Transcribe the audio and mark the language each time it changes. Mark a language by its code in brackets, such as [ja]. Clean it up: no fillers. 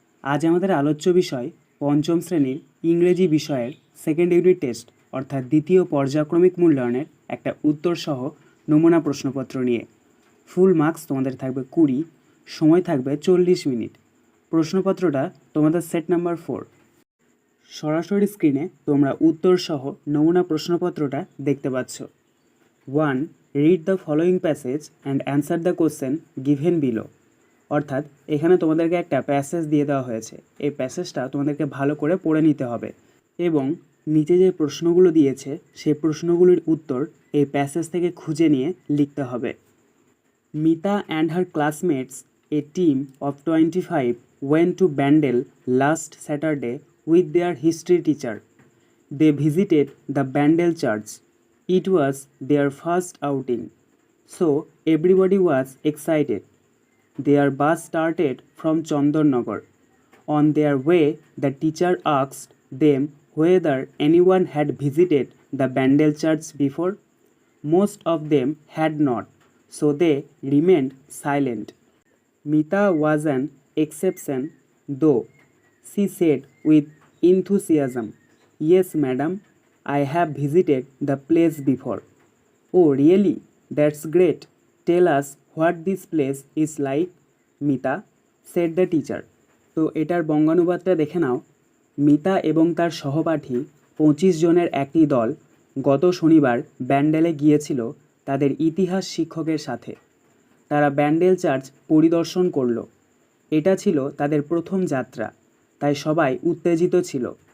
[bn] আজ আমাদের আলোচ্য বিষয় পঞ্চম শ্রেণীর ইংরেজি বিষয়ের সেকেন্ড ইউনিট টেস্ট অর্থাৎ দ্বিতীয় পর্যায়ক্রমিক মূল্যায়নের একটা উত্তরসহ নমুনা প্রশ্নপত্র নিয়ে। ফুল মার্কস তোমাদের থাকবে 20, সময় থাকবে 40 মিনিট। প্রশ্নপত্রটা তোমাদের সেট নাম্বার 4। সরাসরি স্ক্রিনে তোমরা উত্তরসহ নমুনা প্রশ্নপত্রটা দেখতে পাচ্ছ। [en] 1. Read the following passage and answer the question given below. [bn] অর্থাৎ এখানে তোমাদেরকে একটা প্যাসেজ দিয়ে দেওয়া হয়েছে, এই প্যাসেজটা তোমাদেরকে ভালো করে পড়ে নিতে হবে এবং নিচে যে প্রশ্নগুলো দিয়েছে সেই প্রশ্নগুলির উত্তর এই প্যাসেজ থেকে খুঁজে নিয়ে লিখতে হবে। [en] Mita and her classmates, a team of 25, went to Bandel last Saturday with their history teacher. They visited the Bandel church. It was their first outing, so everybody was excited. Their bus started from Chandarnagar. On their way, the teacher asked them whether anyone had visited the Bandel church before. Most of them had not, so they remained silent. Mita was an exception, though. She said with enthusiasm, "Yes, madam, I have visited the place before." "Oh, really? That's great. Tell us what this place is like, Mita," said the teacher. [bn] তো এটার বঙ্গানুবাদটা দেখে নাও। মিতা এবং তার সহপাঠী 25 জনের একটি দল গত শনিবার ব্যান্ডেলে গিয়েছিল তাদের ইতিহাস শিক্ষকের সাথে। তারা ব্যান্ডেল চার্চ পরিদর্শন করল। এটা ছিল তাদের প্রথম যাত্রা, তাই সবাই উত্তেজিত ছিল।